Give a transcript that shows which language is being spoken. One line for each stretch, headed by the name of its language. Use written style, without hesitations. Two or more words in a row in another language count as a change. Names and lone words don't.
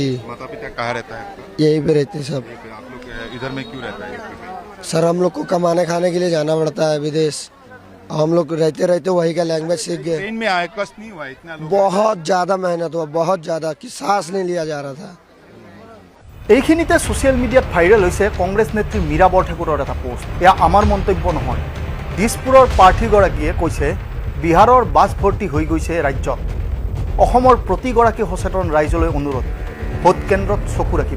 Hindi: माता पिता कहाँ रहता है आपका? यहीं पे रहते हैं सब। आप लोग इधर में क्यों रहता है? सर हम लोग को कमाने खाने के लिए जाना पड़ता है विदेश। हम लोग रहते रहते वही का लैंग्वेज सीख गए। ट्रेन में आए, कष्ट नहीं हुआ इतना लोग? बहुत ज़्यादा मेहनत हुआ, बहुत ज़्यादा कि सांस नहीं लिया जा रहा था।
Assamese: এইখিনিতে ছ'চিয়েল মিডিয়াত ভাইৰেল হৈছে কংগ্ৰেছ নেত্ৰী মীৰা বৰঠাকুৰৰ এটা পোষ্ট। এয়া আমাৰ মন্তব্য নহয়। দিছপুৰৰ প্ৰাৰ্থীগৰাকীয়ে কৈছে বিহাৰৰ বাছ ভৰ্তি হৈ গৈছে ৰাজ্যত। অসমৰ প্ৰতিগৰাকী সচেতন ৰাইজলৈ অনুৰোধ, ভোট কেন্দ্ৰত চকু ৰাখিব।